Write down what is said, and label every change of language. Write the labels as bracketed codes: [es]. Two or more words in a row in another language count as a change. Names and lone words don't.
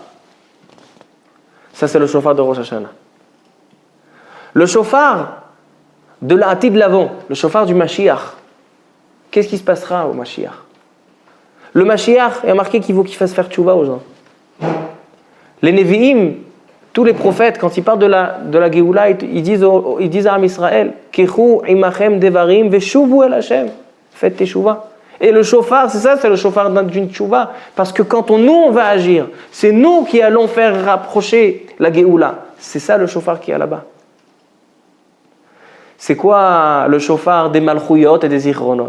[fr] Ça, c'est le shofar de Rosh Hashanah. Le shofar de la [he] עתיד לבוא, [fr] le shofar du Mashiach. Qu'est-ce qui se passera au Mashiach? Le Mashiach, il y a marqué qu'il faut qu'il fasse faire tchouva aux gens. Les Nevi'im, tous les prophètes, quand ils parlent de la Géoula, ils disent à Am Israël, [he] קחו עמכם דברים ושובו אל השם. [fr] Faites teshuva. Et le shofar, c'est ça, c'est le shofar d'une tchouva. Parce que quand nous, on va agir, c'est nous qui allons faire rapprocher la Géoula. C'est ça le shofar qui est là-bas. C'est quoi le shofar des malchouyot et des zichronot?